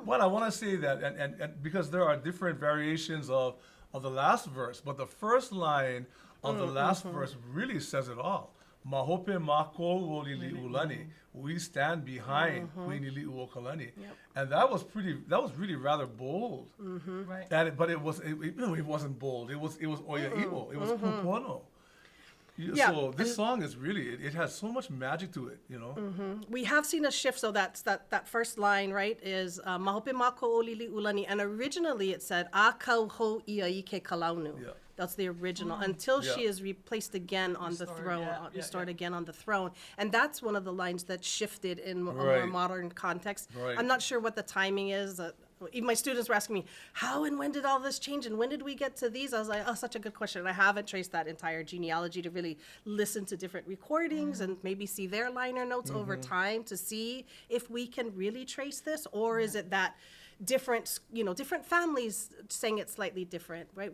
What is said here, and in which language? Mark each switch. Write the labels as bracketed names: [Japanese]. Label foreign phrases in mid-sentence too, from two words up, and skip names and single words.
[English] But I want to say that, and because there are different variations of the last verse, but the first line of the last verse really says it all. [Hawaiian] Mahope mako o Liliuʻokalani. [English] We stand behind Queen Liliuokalani. Yep. And that was really rather bold. Right. But it wasn't bold. It was oiaiʻo. It was kupono. Yeah, So this song is really, it has so much magic to it, you know? We have seen a shift, so that first line, right, is [Hawaiian] Mahope mako o Liliuʻokalani, [English] and originally it said [Hawaiian] A kau hou ia I ke kalaunu. [English] Yeah. That's the original, until she Yeah. is replaced again on the Restored, throne, yeah, restored yeah. again on the throne. And that's one of the lines that shifted in a more Right. modern context. Right. I'm not sure what the timing is. Even my students were asking me, how and when did all this change, and when did we get to these? I was like, oh, such a good question. I haven't traced that entire genealogy to really listen to different recordings and maybe see their liner notes over time to see if we can really trace this, or is it that different families saying it slightly different, right?